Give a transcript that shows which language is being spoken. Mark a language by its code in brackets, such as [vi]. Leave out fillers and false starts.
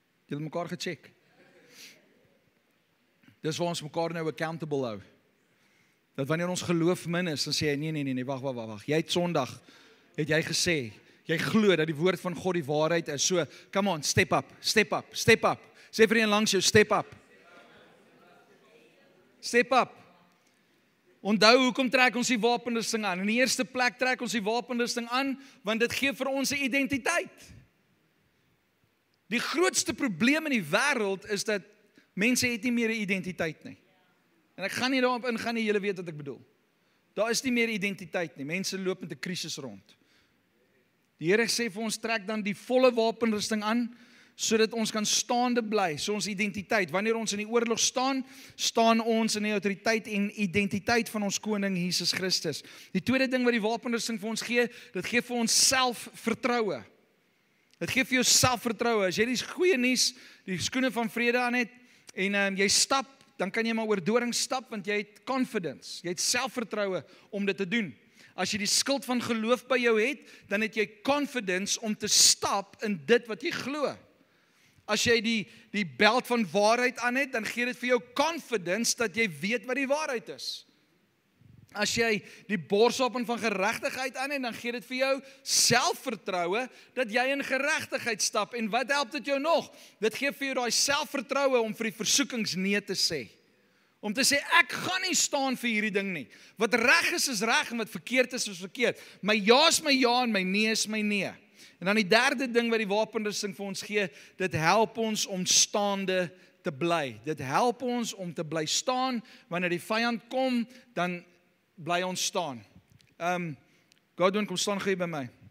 [af] Jy het mekaar gecheck. Dis waar ons mekaar nou accountable hou. Dat wanneer ons geloof min is, dan sê hy, nee, wag. Jy het Sondag, het jy gesê, jy glo dat die woord van God die waarheid is. [en] So, come on, step up. [af] Sê vir een langs jou, [en] step up. [af] Onthou, hoekom trek ons die wapenrusting aan? In die eerste plek trek ons die wapenrusting aan, want dit gee vir ons 'n identiteit. Die grootste probleem in die wêreld is dat mense het nie meer 'n identiteit nie. En ek gaan nie daarop ingaan nie, julle weet wat ek bedoel. Daar is nie meer identiteit nie. Mense loop met 'n krisis rond. Die Here sê vir ons, trek dan die volle wapenrusting aan, sodat ons kan staande bly, so ons identiteit. Wanneer ons in die oorlog staan ons in die autoriteit en identiteit van ons koning Jesus Christus. Die tweede ding wat die wapenrusting vir ons gee, dit gee vir ons selfvertroue. Dit gee vir jou selfvertroue. As jy die goeie nuus, die skoene van vrede aan het, en jy stap, dan kan jy maar oor dorings stap, want jy het confidence, jy het selfvertroue om dit te doen. As jy die skild van geloof by jou het, dan het jy confidence om te stap in dit wat jy glo. As jy die belt van waarheid aan het, dan gee dit vir jou confidence dat jy weet wat die waarheid is. As jy die borswapen van geregtigheid aan het, dan gee dit vir jou selfvertroue dat jy in geregtigheid stap. En wat help dit jou nog? Dit gee vir jou daai selfvertroue om vir die versoekings nee te sê. Om te sê, ek gaan nie staan vir hierdie ding nie. Wat reg is reg en wat verkeerd is verkeerd. My ja is my ja en my nee is my nee. En dan die derde ding wat die wapenrusting vir ons gee, dit help ons om staande te bly. Dit help ons om te bly staan. Wanneer die vyand kom, dan bly ons staan. Godwin, kom staan gou by my.